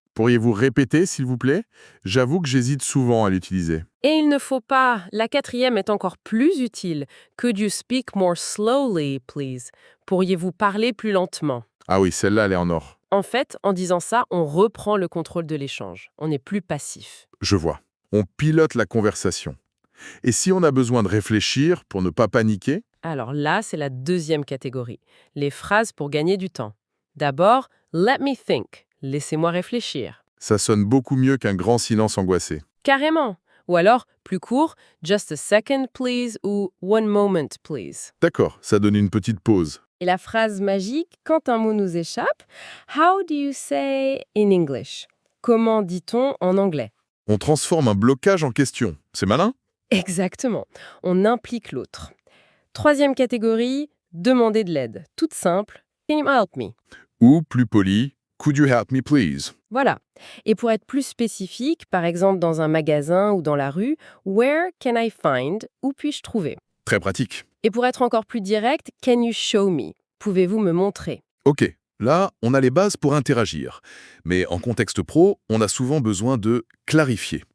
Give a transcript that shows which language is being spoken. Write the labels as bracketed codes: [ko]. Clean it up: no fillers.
[fr] Pourriez-vous répéter, s'il vous plaît? J'avoue que j'hésite souvent à l'utiliser. Et il ne faut pas, la quatrième est encore plus utile. [en] Could you speak more slowly, please? [fr] Pourriez-vous parler plus lentement? Ah oui, celle-là, elle est en or. En fait, en disant ça, on reprend le contrôle de l'échange. On n'est plus passif. Je vois. On pilote la conversation. Et si on a besoin de réfléchir pour ne pas paniquer? Alors là, c'est la deuxième catégorie. Les phrases pour gagner du temps. D'abord, [en] let me think. [fr] Laissez-moi réfléchir. Ça sonne beaucoup mieux qu'un grand silence angoissé. Carrément. Ou alors, plus court, [en] just a second please [fr] ou [en] one moment please. [fr] D'accord, ça donne une petite pause. Et la phrase magique, quand un mot nous échappe, [en] how do you say in English? [fr] Comment dit-on en anglais? On transforme un blocage en question. C'est malin? Exactement. On implique l'autre. Troisième catégorie, demander de l'aide. Toute simple. [en] Can you help me? [fr] Ou, plus poli, [en] could you help me please? [fr] Voilà. Et pour être plus spécifique, par exemple dans un magasin ou dans la rue, [en] where can I find? [fr] Où puis-je trouver? Très pratique. Et pour être encore plus direct, [en] can you show me? [fr] Pouvez-vous me montrer? Ok, là, on a les bases pour interagir. Mais en contexte pro, on a souvent besoin de clarifier.